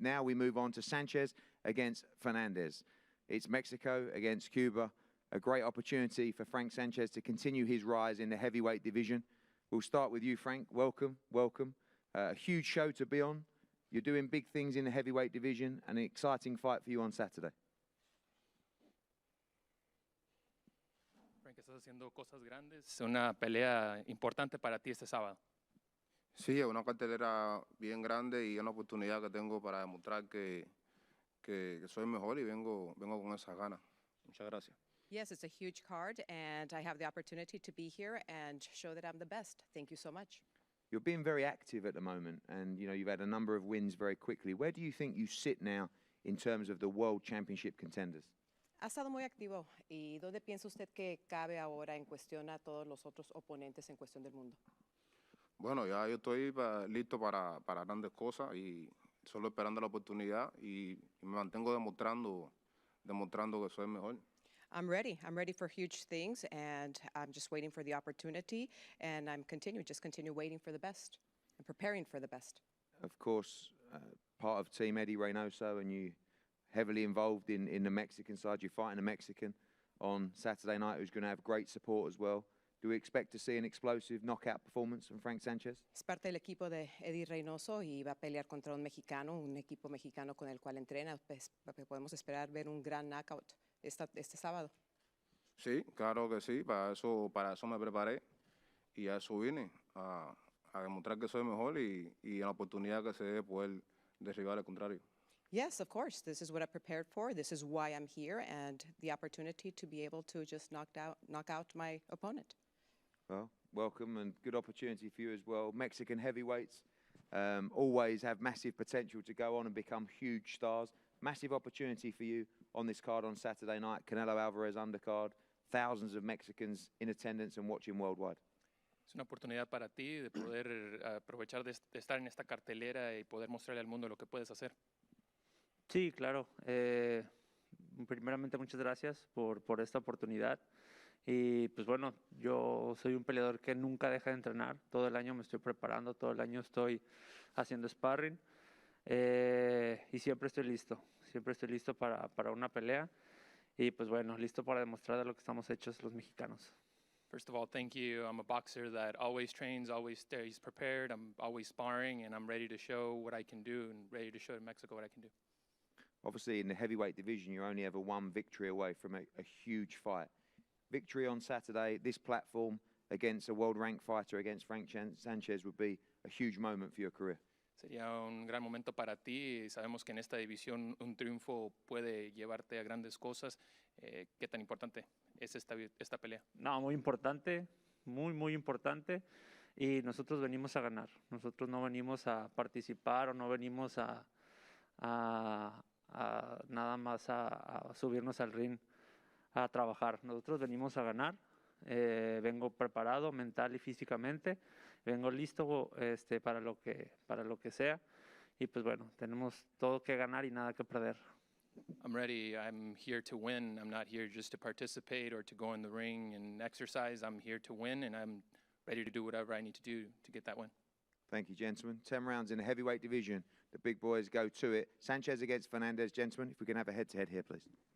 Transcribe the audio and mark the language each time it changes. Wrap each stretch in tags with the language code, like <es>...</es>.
<en>Now we move on to Sanchez against Fernandez. It's Mexico against Cuba. A great opportunity for Frank Sanchez to continue his rise in the heavyweight division. We'll start with you, Frank. Welcome, welcome. A huge show to be on. You're doing big things in the heavyweight division, and an exciting fight for you on Saturday.</en> <es>Frank, estás haciendo cosas grandes. Una pelea importante para ti este sábado. Sí, es una cartelera bien grande y una oportunidad que tengo para demostrar que soy mejor y vengo con esas ganas. Muchas gracias.</es> <en>Yes, it's a huge card, and I have the opportunity to be here and show that I'm the best. Thank you so much. You're being very active at the moment, and you know you've had a number of wins very quickly. Where do you think you sit now in terms of the World Championship contenders?</en> <es>Ha estado muy activo. ¿Y dónde piensa usted que cabe ahora en cuestión a todos los otros oponentes en cuestión del mundo? Bueno, ya yo estoy listo para grandes cosas y solo esperando la oportunidad y me mantengo demostrando que soy el mejor.</es> <en>I'm ready for huge things, and I'm just waiting for the opportunity, and I'm continue waiting for the best and preparing for the best. Of course, part of Team Eddie Reynoso, and you heavily involved in the Mexican side. You're fighting a Mexican on Saturday night who's going to have great support as well. Do we expect to see an explosive knockout performance from Frank Sanchez?</en> <es>Es parte del equipo de Eddie Reynoso y va a pelear contra un equipo mexicano con el cual entrena. Pues, podemos esperar ver un gran knockout este sábado. Sí, claro que sí. Para eso me preparé y a eso vine, a demostrar que soy mejor y la oportunidad que se dé poder derribar al contrario.</es> <en>Yes, of course. This is what I prepared for. This is why I'm here, and the opportunity to be able to just knock out my opponent. Well, welcome and good opportunity for you as well. Mexican heavyweights always have massive potential to go on and become huge stars. Massive opportunity for you on this card on Saturday night. Canelo Álvarez undercard. Thousands of Mexicans in attendance and watching worldwide.</en> <es>Es una oportunidad para ti de poder aprovechar de estar en esta cartelera y poder mostrarle al mundo lo que puedes hacer. Sí, claro. Primeramente, muchas gracias por esta oportunidad. Y pues bueno, yo soy un peleador que nunca deja de entrenar. Todo el año me estoy preparando, todo el año estoy haciendo sparring. Y siempre estoy listo para una pelea. Y pues bueno, listo para demostrar de lo que estamos hechos los mexicanos.</es> <en>First of all, thank you. I'm a boxer that always trains, always stays prepared. I'm always sparring, and I'm ready to show what I can do and ready to show in Mexico what I can do. Obviously, in the heavyweight division, you're only ever one victory away from a huge fight. Victory on Saturday, this platform, against a world-ranked fighter, against Frank Sanchez, would be a huge moment for your career.</en> <es>Sería un gran momento para ti. Sabemos que en esta división un triunfo puede llevarte a grandes cosas. ¿Qué tan importante es esta pelea? No, muy importante, muy importante. Y nosotros venimos a ganar. Nosotros no venimos a participar o no venimos a nada más a subirnos al ring a trabajar. Nosotros venimos a ganar. Vengo preparado mental y físicamente. Vengo listo para lo que sea. Y pues bueno, tenemos todo que ganar y nada que perder.</es> <en>I'm ready. I'm here to win. I'm not here just to participate or to go in the ring and exercise. I'm here to win, and I'm ready to do whatever I need to do to get that win. Thank you, gentlemen. 10 rounds in the heavyweight division. The big boys go to it. Sanchez against Fernandez, gentlemen. If we can have a head-to-head here, please.</en>